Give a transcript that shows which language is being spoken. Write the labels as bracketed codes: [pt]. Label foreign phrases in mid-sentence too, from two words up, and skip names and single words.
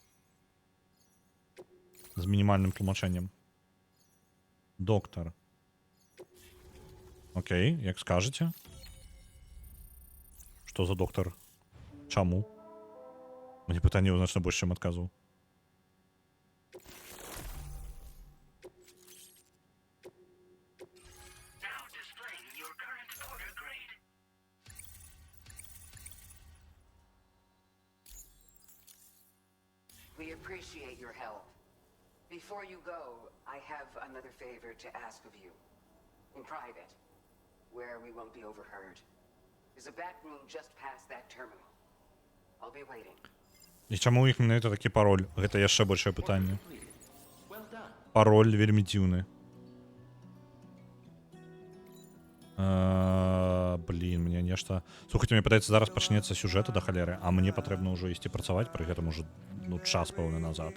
[be] З мінімальным тлумачэннем. Доктар. Окей, як скажаце. Што за доктар? Чаму? Мне пытанняў значна больш, чым адказваў. [en] We appreciate your help. Before you go, I have another favor to ask of you. In private, where we won't be overheard. There's a back room just past that terminal. I'll be waiting. [be] І чаму у іх менавіта такі пароль? Гэта яшчэ большае пытанне. Пароль вельмі дзіўны. Блін, мне нешта... Слухайте, мне падаецца, зараз пачнецца сюжэта да халеры, а мне патрэбна ўжо ісці працаваць, пры гэтым уже час пэўны назад.